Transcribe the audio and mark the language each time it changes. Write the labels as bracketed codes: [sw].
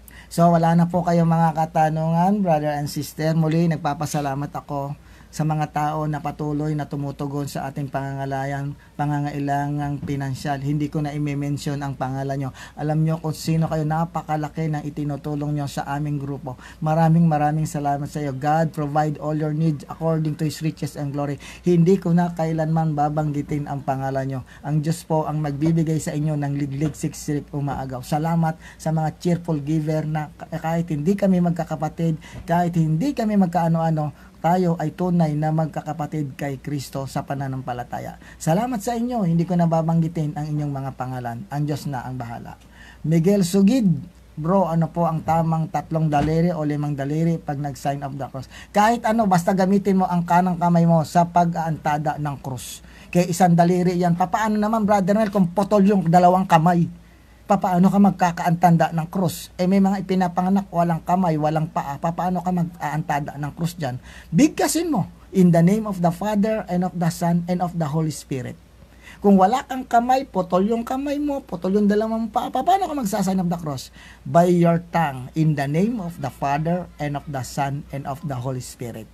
[tl] So, wala na po kayong mga katanungan, [en] brother and sister. [tl] Muli, nagpapasalamat ako sa mga tao na patuloy na tumutugon sa ating pangangailangang pinansyal. Hindi ko na i-mention ang pangalan nyo. Alam nyo kung sino kayo, napakalaki ng itinutulong nyo sa aming grupo. Maraming salamat sa iyo. [en] God provide all your needs according to His riches and glory. [tl] Hindi ko na kailanman babanggitin ang pangalan nyo. Ang Diyos po ang magbibigay sa inyo ng liglig siksik umaagaw. Salamat sa mga cheerful giver na kahit hindi kami magkakapatid, kahit hindi kami magkaano-ano, tayo ay tunay na magkakapatid kay Kristo sa pananampalataya. Salamat sa inyo. Hindi ko na babanggitin ang inyong mga pangalan. Ang Diyos na ang bahala. Miguel Sugid, bro, ano po ang tamang 3 daliri o 5 daliri pag nag-sign of the cross? Kahit ano, basta gamitin mo ang kanang kamay mo sa pag-aantada ng cross. Kaya 1 daliri yan. Papaano naman, Brother Mel, kung potol yung 2 kamay? Papaano ka magkakaantanda ng krus? May mga ipinapanganak, walang kamay, walang paa. Papaano ka mag-aantada ng krus dyan? Bigkasin mo, [en] in the name of the Father, and of the Son, and of the Holy Spirit. [tl] Kung wala kang kamay, putol yung kamay mo, putol yung 2 paa. Papaano ka magsasign [en] of the cross? By your tongue, in the name of the Father, and of the Son, and of the Holy Spirit.